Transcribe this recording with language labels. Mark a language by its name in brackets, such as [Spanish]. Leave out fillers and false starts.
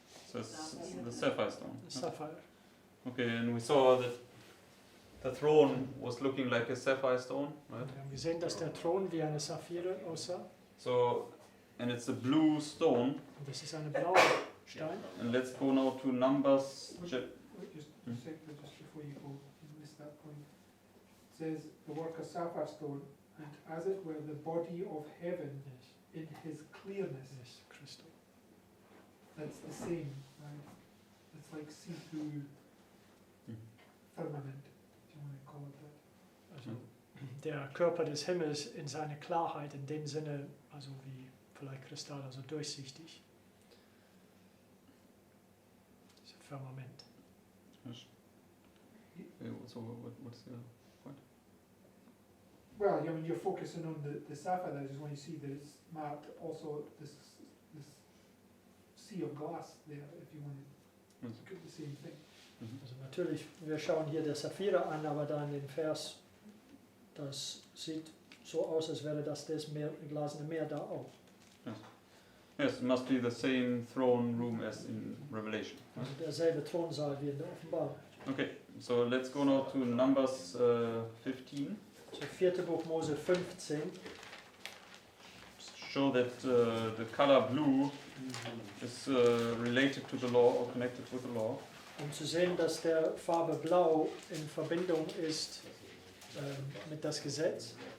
[English] So it's the sapphire stone. Sapphire. Okay, and we saw that the throne was looking like a sapphire stone, right? [German] Und wir haben gesehen, dass der Thron wie eine Saphire aussah. [English] So, and it's a blue stone. [German] Und das ist eine blaue Stein. [English] And let's go now to Numbers. Wait, just a second, just before you go, you missed that point. It says the work of sapphire stone, and as it were the body of heaven Yes, in his clearness. yes, crystal. That's the same, right? It's like see-through firmament, if you want to call it that. [German] Also der Körper des Himmels in seiner Klarheit, in dem Sinne, also wie vielleicht Kristall, also durchsichtig. Das ist ein Firmament. [English] So what's the point? Well, I mean, you're focusing on the sapphire. I just want you to see that it's marked also this sea of glass there, if you want to look at the same thing. [German] Also natürlich, wir schauen hier der Saphire an, aber dann den Vers, das sieht so aus, als wäre das glasene Meer da auch. [English] Yes, it must be the same throne room as in Revelation. [German] Also derselbe Thronsaal wie in der Offenbarung. [English] Okay, so let's go now to Numbers 15. [German] So 4. Buch Mose 15. [English] Show that the color blue is related to the law or connected with the law. [German] Um zu sehen, dass der Farbe Blau in Verbindung ist mit das Gesetz.